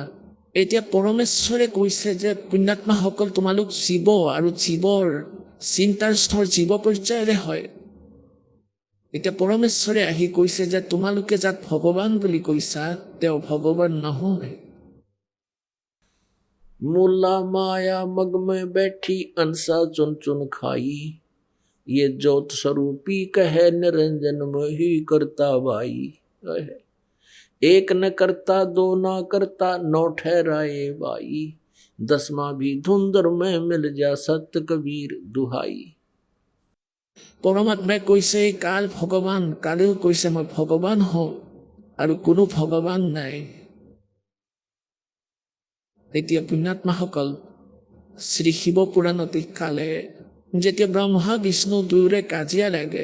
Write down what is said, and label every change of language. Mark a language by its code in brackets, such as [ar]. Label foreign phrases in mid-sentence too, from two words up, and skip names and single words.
[as] এতিয়া পৰমেশ্বৰে কৈছে যে পুণ্যাত্মাসকল, তোমালোক জীৱ, আৰু জীৱৰ চিন্তাৰ স্তৰ জীৱ পৰ্যায়ৰে হয়। এতিয়া পৰমেশ্বৰে আহি কৈছে যে তোমালোকে যাক ভগৱান বুলি কৈছা, তেওঁ ভগৱান নহয়। [hi] मोला माया मग में बैठी अनसा चुन चुन खाई, ये ज्योत स्वरूपी कहे निरंजन मोहि करता भाई। एक न करता, दो न करता, नौ ठहराए भाई, 10वां भी धुंधर में मिल जा सत्य कबीर दुहाई। [as] পৰমাত্মাই কৈছে কাল ভগৱান, কালেও কৈছে মই ভগৱান হওঁ, আৰু কোনো ভগৱান নাই। এতিয়া পুণ্যাত্মাসকল, শ্ৰী শিৱ পুৰাণত কালে যেতিয়া ব্ৰহ্মা বিষ্ণু দুয়োৰে কাজিয়া লাগে,